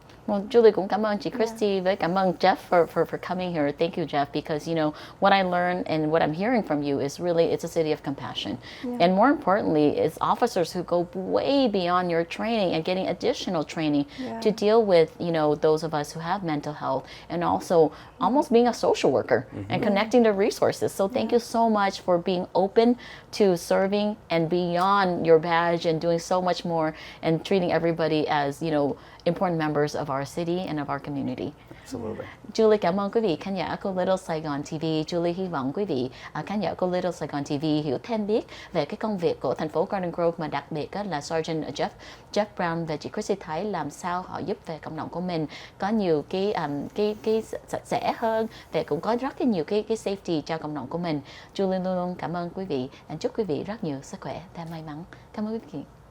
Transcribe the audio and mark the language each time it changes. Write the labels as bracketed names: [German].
[Vietnamese] Well, Julie cũng cảm ơn chị Christy với cảm ơn Jeff [English] for coming here. Thank you, Jeff, because what I learned and what I'm hearing from you is really it's a city of compassion, and more importantly, it's officers who go way beyond your training and getting additional training to deal with those of us who have mental health, and also almost being a social worker and connecting the resources. So thank you so much for being open to serving and beyond your badge and doing so much more and treating everybody as important members of our city and of our community. Absolutely. [Vietnamese] Julie cảm ơn quý vị khán giả của Little Saigon TV. Julie hy vọng quý vị khán giả của Little Saigon TV hiểu thêm biết về cái công việc của thành phố Garden Grove, mà đặc biệt là Sergeant Jeff Brown và chị Chrissy Thái làm sao họ giúp về cộng đồng của mình có nhiều cái sạch sẽ hơn, và cũng có rất nhiều cái safety cho cộng đồng của mình. Julie luôn luôn cảm ơn quý vị và chúc quý vị rất nhiều sức khỏe và may mắn. Cảm ơn quý vị.